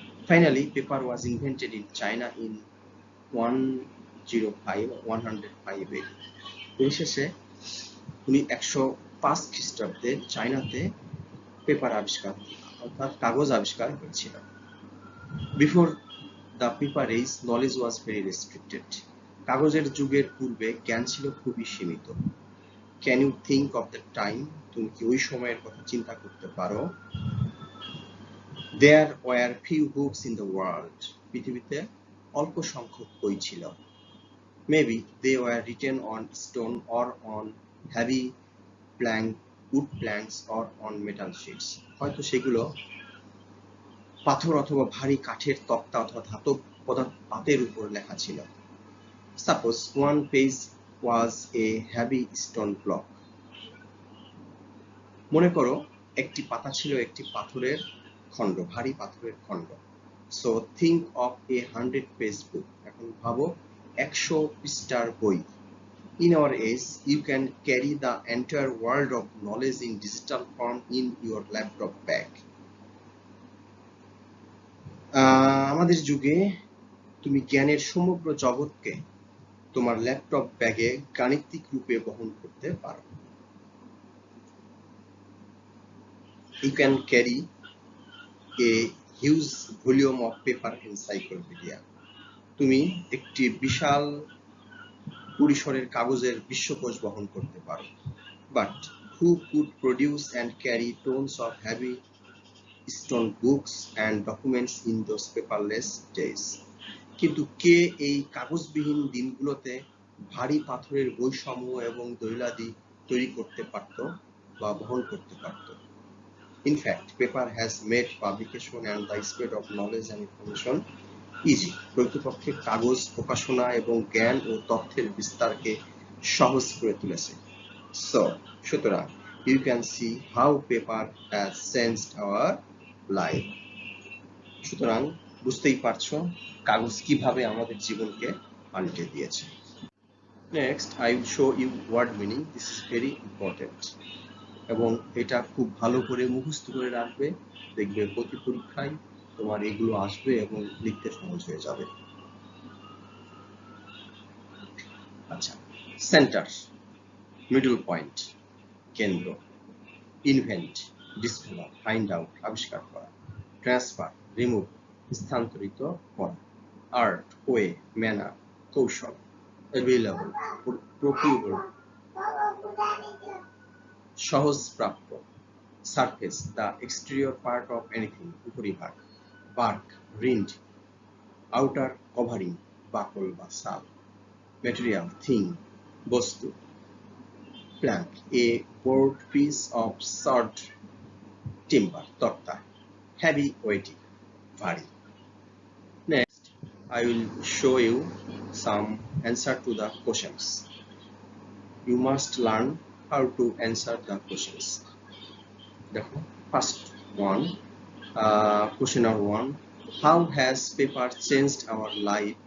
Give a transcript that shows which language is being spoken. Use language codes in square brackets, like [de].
[en] Finally, paper was invented in China in 105 AD. [bn] পরিশেষে 105 খ্রিস্টাব্দে চায়নাতে পেপার আবিষ্কার অর্থাৎ কাগজ আবিষ্কার হয়েছিল. [en] Before the paper age, knowledge was very restricted. [bn] কাগজের যুগের পূর্বে জ্ঞান ছিল খুবই সীমিত. [en] Can you think of the time? [bn] তুমি কি ওই সময়ের কথা চিন্তা করতে পারো? [en] There were few books in the world. [bn] পৃথিবীতে অল্প সংখ্যক বই ছিল. [en] Maybe they were written on stone or on heavy wood planks or on metal sheets. [bn] হয়তো সেগুলো পাথর অথবা ভারী কাঠের তক্তা অথবা ধাতব পাতের উপর লেখা ছিল. [en] Suppose one page was a heavy stone block. [bn] মনে করো একটি পাতা ছিল একটি পাথরের খণ্ড, ভারী পাথরের খণ্ড. [en] So think of a 100-page book. [bn] এখন ভাবো 100 পৃষ্ঠার বই. [en] In our age, you can carry the entire world of knowledge in digital form in your laptop bag. [bn] আমাদের যুগে তুমি জ্ঞানের সমগ্র জগৎকে তোমার ল্যাপটপ ব্যাগে গাণিতিক রূপে বহন করতে পারো. [en] You can carry a huge volume of paper encyclopedia. [bn] তুমি একটি বিশাল পরিসরের কাগজের বিশ্বকোষ বহন করতে পারো. [en] But who could produce and carry tons of heavy stone books and documents in those paperless days? [bn] কিন্তু কে এই কাগজবিহীন দিনগুলোতে ভারী পাথরের বইসমূহ এবং দলিলাদি তৈরি করতে পারত বা বহন করতে পারত? [en] In fact, paper has made publication and the spread of knowledge and information easy. [bn] প্রকৃতপক্ষে কাগজ প্রকাশনা এবং জ্ঞান ও তথ্যের বিস্তারকে সহজ করে তুলেছে. সুতরাং [en] you can see how paper has changed our life. [bn] সুতরাং বুঝতেই পারছো কাগজ কিভাবে আমাদের জীবনকে পাল্টে দিয়েছে. [en] Next, I will show you word meaning. This is very important. [bn] এবং এটা খুব ভালো করে মুখস্থ করে রাখবে. দেখবে প্রতি পরীক্ষায় তোমার এগুলো আসবে এবং লিখতে সহজ হয়ে যাবে. [en] আচ্ছা, centre, middle point, কেন্দ্র, invent, discover, find out, আবিষ্কার করা, ট্রান্সফার, রিমুভ, স্থানান্তরিত করা, আর্ট, ওয়ে, ম্যানার, কৌশল, অ্যাভেলেবল, প্রকিউবল, সহজ প্রাপ্য, surface, the exterior part of anything, উপরিভাগ, বার্ক, রিন্ড, আউটার কভারিং, বাকল বা সাল, ম্যাটেরিয়াল, থিং, বস্তু, plank, a board piece of sawed timber, তক্তা, heavy, weighty, ভারী. Next, I will show you some answer to the questions. You must learn how to answer the questions. দেখো, first one, question number 1, how has paper changed our life?